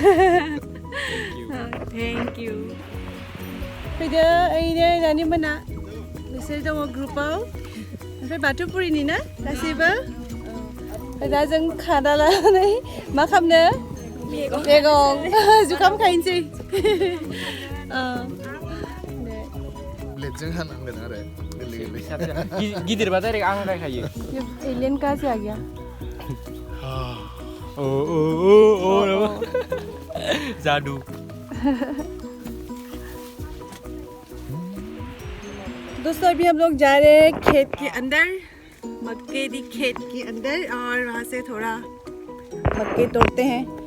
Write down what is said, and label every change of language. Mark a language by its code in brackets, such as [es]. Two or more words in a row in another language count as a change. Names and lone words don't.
[en] thank you [brx] फैदो ओइनो नानि मोना बिसोर दङ ग्रुपाव ओमफ्राय बाथौपुरिनि ना गासैबो दा जों खादा लानानै मा खालामनो मैगं जुखाम खायनोसै ब्लेडजों हानांगोन आरो गोरलै गिदिरबा डाइरेक्ट आं गायखायो [hi] एलियन का से आ गया ओ जादू दोस्तों अभी हम लोग जा रहे हैं खेत के अंदर मक्के दी खेत के अंदर और वहाँ से थोड़ा मक्के तोड़ते हैं